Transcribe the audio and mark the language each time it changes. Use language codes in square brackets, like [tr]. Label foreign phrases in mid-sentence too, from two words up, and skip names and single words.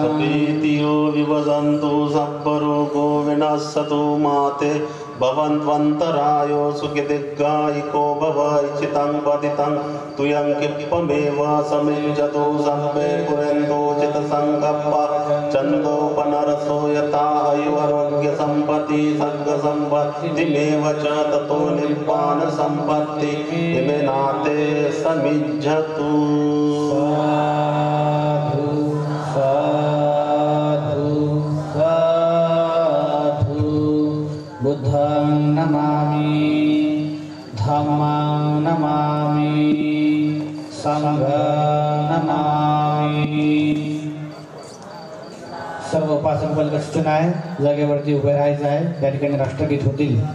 [pi] सपीतियो विवदन्तु सब्बरोगो विनश्यतु माते भवन्त्वन्तरायो सुखिदिग्गायिको भवायिचितं पतितं तुयं किप्पमेव समिञ्जतो सर्वे कुर्वन्तो चित्तसङ्कप्पा चन्दोपनरसो यथा आयुरारोग्यसम्पत्ति सर्गसम्पत्तिमेव च ततो निब्बानसम्पत्ति इमे नाते समिज्झतु. बुद्धं नमामि धम्मं नमामि संघं नमामि. [mr] सर्व उपासक वर्ग सूचना आहे. जागेवरती उभे राहायचं आहे. त्या ठिकाणी राष्ट्रगीत होतील.